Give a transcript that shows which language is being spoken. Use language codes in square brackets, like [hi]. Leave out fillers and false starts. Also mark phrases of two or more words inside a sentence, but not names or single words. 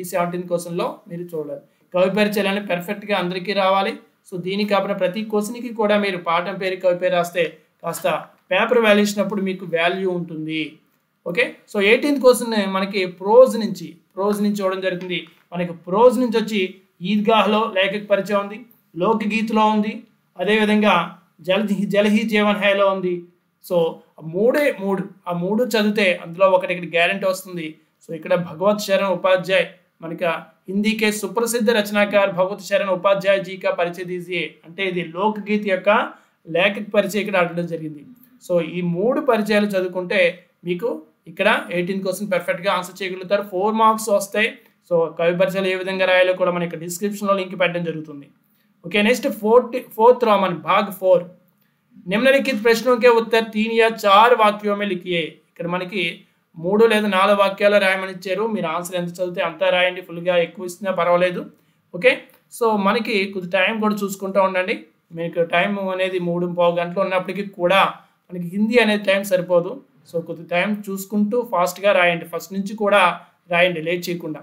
[en] 17th question [te] మీరు చూడాలి కవి పరిచయాలు పర్ఫెక్ట్గా అందరికీ రావాలి సో దీనికి కాకుండా ప్రతి క్వశ్చన్కి కూడా మీరు పాఠం పేరు కవి పేరు రాస్తే కాస్త [en] paper valuation [te] అప్పుడు మీకు వాల్యూ ఉంటుంది [en] okay so 18th question [te] మనకి ప్రోజ్ నుంచి ఇవ్వడం జరుగుతుంది మనకి ప్రోజ్ నుంచి వచ్చి ఈద్గాహ్లో లేఖక పరిచయం ఉంది లోకగీత్లో ఉంది అదేవిధంగా జలహి జీవన్ హైలో ఉంది సో ఆ మూడు చదివితే అందులో ఒకటి ఇక్కడ గ్యారెంటీ వస్తుంది సో ఇక్కడ భగవత్ శరణ్ ఉపాధ్యాయ్ మనకి [hi] हिंदी के सुप्रसिद्ध रचनाकार भगवत शरण उपाध्याय जी का परिचय दीजिए [te] అంటే ఇది లోకగీత యొక్క లేఖక పరిచయం ఇక్కడ అడగడం జరిగింది సో ఈ 3 పరిచయాలు చదువుకుంటే మీకు ఇక్కడ [en] 18th question perfectly answer [te] చేయగలుగుతారు 4 మార్క్స్ వస్తాయి సో కవి పరిచయాలు ఏ విధంగా రాయాలో కూడా మన ఇక్కడ డిస్క్రిప్షన్లో లింక్ పెట్టడం జరుగుతుంది [en] okay next 4th Roman [te] భాగ్ 4 [hi] निम्नलिखित प्रश्नों के उत्तर 3 या 4 वाक्यों में लिखिए. [te] ఇక్కడ మనకి 3 లేదా 4 వాక్యాలు రాయమని ఇచ్చారు. మీరు ఆన్సర్ ఎంత చదివితే అంతా రాయండి. ఫుల్గా ఎక్కువ ఇచ్చినా పర్వాలేదు. [en] okay, so [te] మనకి కొద్ది టైం కూడా చూసుకుంటూ ఉండండి. మీకు టైం అనేది 3:15 గంటలు ఉన్నప్పటికీ కూడా మనకి హిందీ అనేది టైం సరిపోదు. సో కొద్ది టైం చూసుకుంటూ ఫాస్ట్గా రాయండి. ఫస్ట్ నుంచి కూడా రాయండి లేట్ చేయకుండా.